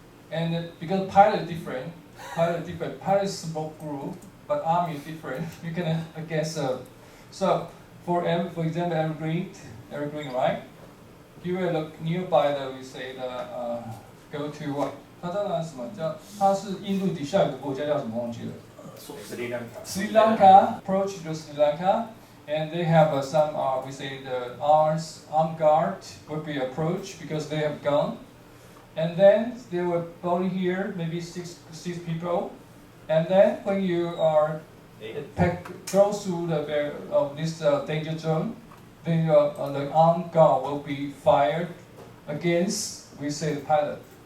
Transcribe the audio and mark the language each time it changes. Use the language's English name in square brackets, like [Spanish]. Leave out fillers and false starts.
[English] And because pilot different, pilot is small group, but army is different. You can guess. So for example, evergreen, right? You will look nearby we say go to what? [Chinese] 它当然什么叫？它是印度底下有个国家叫什么忘记了？ [English] Sri Lanka, approach to Sri Lanka, and they have some we say the armed guard would be approached because they have gun. and then they will boarding here, maybe six people, and then when you are go through the this danger zone, then the armed guard will be fired against, we say, the pilot.